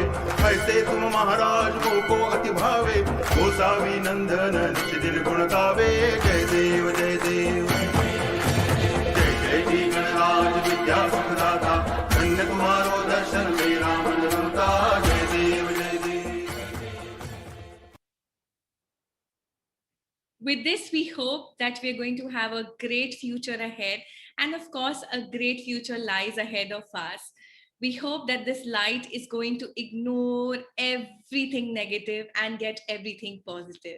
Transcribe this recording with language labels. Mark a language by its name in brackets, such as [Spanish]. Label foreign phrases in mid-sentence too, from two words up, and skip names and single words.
[Hindi] ऐसे तुम महाराज को अति भावे, गोसावी नंदन निज दिन गुण गावे। जय देव जय देव, जय जय जी गणराज विद्या सुखदाता, धन्य तुम्हारो दर्शन मेरा मन रमता। जय देव जय देव। [English] With this, we hope that we're going to have a great future ahead. And of course, a great future lies ahead of us. We hope that this light is going to ignore everything negative and get everything positive.